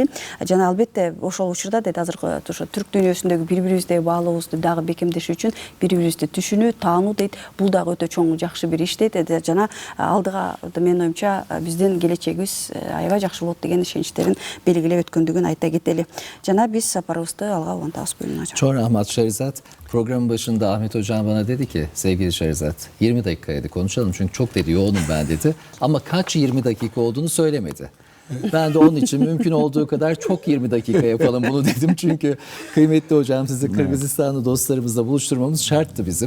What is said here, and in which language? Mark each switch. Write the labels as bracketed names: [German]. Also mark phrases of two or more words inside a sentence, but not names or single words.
[Kyrgyz] Жана албетте ошол учурда дейт азыркы ошо түрк дүйнөсүндөгү бири-бирибиздеги баалообузду дагы бекемдеш үчүн бири-бирибизди түшүнүү, таануу дейт. Бул дагы өтө чоң жакшы бир иш дейт. Жана алдыга менин оюмча биздин келечегибиз аябай жакшы болот деген ишеничтерин белгилеп өткөндүгүн айта кетели. Жана биз сапарыбызды алга улантабыз. [Turkish] Çok rahmat Şerizat. Programın başında Ahmet Hocam bana dedi ki sevgili Şerizat 20 dakikaydı konuşalım çünkü çok dedi yoğunum ben dedi. Ama kaç 20 dakika olduğunu söylemedi. Ben de onun için mümkün olduğu kadar çok 20 dakika yapalım bunu dedim. Çünkü kıymetli hocam sizi Kırgızistanlı dostlarımızla buluşturmamız şarttı bizim.